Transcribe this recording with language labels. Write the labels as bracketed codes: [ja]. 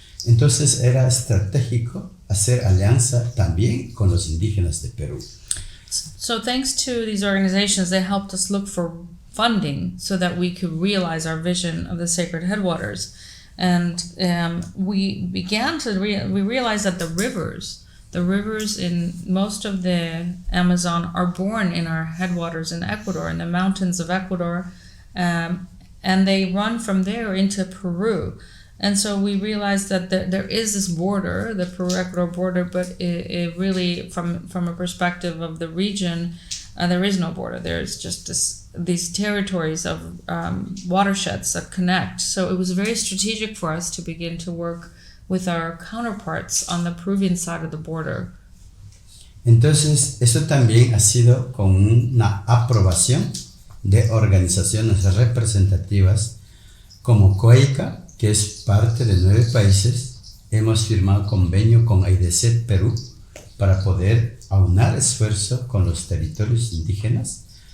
[es] Entonces era estratégico hacer alianza también con los indígenas de Perú. [en] So thanks to these organizations, they helped us look for funding so that we could realize our vision of the sacred headwaters. And we realized that the rivers in most of the Amazon are born in our headwaters in Ecuador, in the mountains of Ecuador, and they run from there into Peru. And so we realized that there is this border, the Peru-Ecuador border, but it really, from a perspective of the region, there is no border. There's just these territories of watersheds that connect. So it was very strategic for us to begin to work with our counterparts on the Peruvian side of the border. [es] Entonces, eso también ha sido con una aprobación de organizaciones representativas como COICA, que es parte de 9 países. Hemos firmado convenio con AIDC Perú para poder aunar esfuerzo con los territorios indígenas.